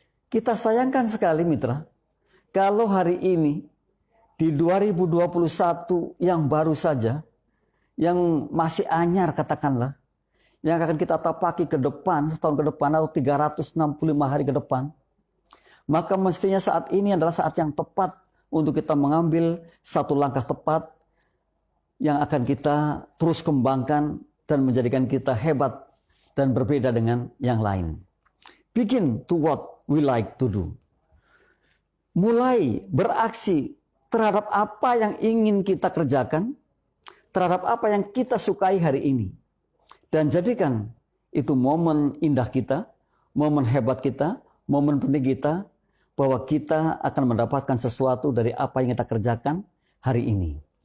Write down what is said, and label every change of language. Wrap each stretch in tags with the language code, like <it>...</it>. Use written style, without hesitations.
<id>Kita sayangkan sekali mitra, kalau hari ini di 2021 yang baru saja, yang masih anyar katakanlah, yang akan kita tapaki ke depan, setahun ke depan atau 365 hari ke depan, maka mestinya saat ini adalah saat yang tepat untuk kita mengambil satu langkah tepat yang akan kita terus kembangkan dan menjadikan kita hebat dan berbeda dengan yang lain.</id> <en>Begin to what we like to do.</en> <id>Mulai beraksi terhadap apa yang ingin kita kerjakan, terhadap apa yang kita sukai hari ini. Dan jadikan itu momen indah kita, momen hebat kita, momen penting kita, bahwa kita akan mendapatkan sesuatu dari apa yang kita kerjakan hari ini.</id>